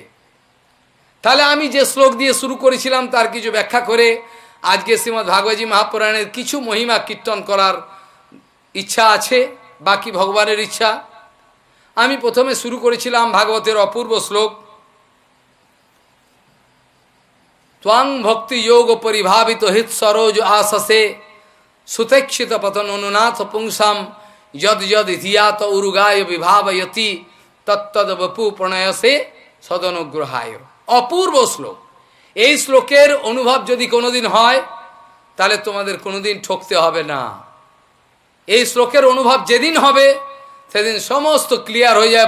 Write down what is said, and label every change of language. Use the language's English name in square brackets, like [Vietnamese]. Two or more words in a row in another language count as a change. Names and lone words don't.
[Bangla] তাহলে আমি যে শ্লোক দিয়ে শুরু করেছিলাম তার কিছু ব্যাখ্যা করে আজকে শ্রীমদ্ ভাগবতী মহাপুরাণের কিছু মহিমা কীর্তন করার ইচ্ছা আছে, বাকি ভগবানের ইচ্ছা। আমি প্রথমে শুরু করেছিলাম ভাগবতের অপূর্ব শ্লোক, [Sanskrit] ত্বং ভক্তি যোগ পরিভাবিত হৃৎ সরোজ আশসে সুতেক্ষিত পতন অনুনাথ পুংসাম যদ যদ ধিয়াত উরুগায় বিভাবয়তি তত্তদ বপু প্রণয়সে সদনুগ্রহায়। [Bangla] অপূর্ব শ্লোক। এই শ্লোকের অনুভব যদি কোনোদিন হয় তাহলে তোমাদের কোনোদিন ঠকতে হবে না। এই শ্লোকের অনুভব যেদিন হবে সেদিন সমস্ত ক্লিয়ার হয়ে যায়।